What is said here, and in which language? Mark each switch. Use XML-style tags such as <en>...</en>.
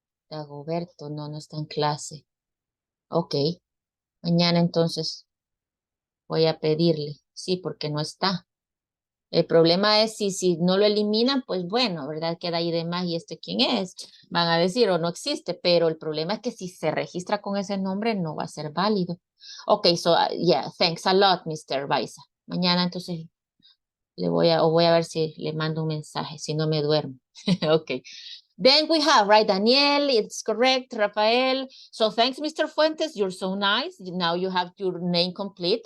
<es>Dagoberto, no está en clase. Ok, mañana entonces voy a pedirle. Sí, porque no está. El problema es si no lo eliminan, pues bueno, ¿verdad? Queda ahí de más y quién es. Van a decir o no existe, pero el problema es que si se registra con ese nombre no va a ser válido.</es> <en>Ok, so yeah, thanks a lot, Mr. Baiza.</en> <es>Mañana entonces voy a ver si le mando un mensaje, si no me duermo. Ok.</es> <en>Then we have, right, Daniel, it's correct, Rafael. So thanks, Mr. Fuentes, you're so nice. Now you have your name complete.</en>